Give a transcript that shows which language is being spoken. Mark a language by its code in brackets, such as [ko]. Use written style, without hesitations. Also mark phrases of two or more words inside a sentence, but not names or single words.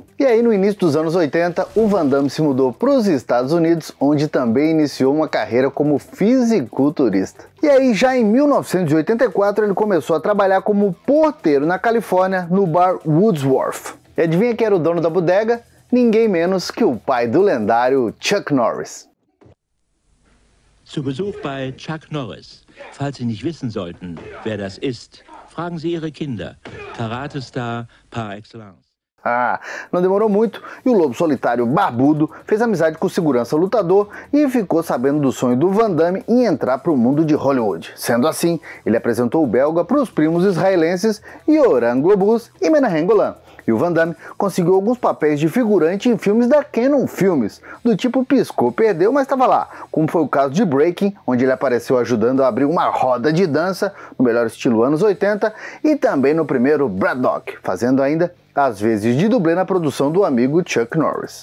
[pt] E aí no início dos anos 80, o Van Damme se mudou para os Estados Unidos, onde também iniciou uma carreira como fisiculturista. E aí já em 1984 ele começou a trabalhar como porteiro na Califórnia no bar Woodsworth. E adivinha quem era o dono da bodega? Ninguém menos que o pai do lendário Chuck Norris. [de] Zu Besuch bei Chuck Norris. Falls Sie nicht wissen sollten, wer das ist, fragen Sie Ihre Kinder. Karate-Star [fr] par excellence. [pt] Não demorou muito e o lobo solitário barbudo fez amizade com o segurança lutador e ficou sabendo do sonho do Van Damme em entrar para o mundo de Hollywood. Sendo assim, ele apresentou o belga para os primos israelenses Yoram Globus e Menahem Golan. E o Van Damme conseguiu alguns papéis de figurante em filmes da Cannon Filmes, do tipo piscou, perdeu, mas estava lá, como foi o caso de Breaking, onde ele apareceu ajudando a abrir uma roda de dança, no melhor estilo anos 80, e também no primeiro Braddock, fazendo ainda às vezes de dublê na produção do amigo Chuck Norris.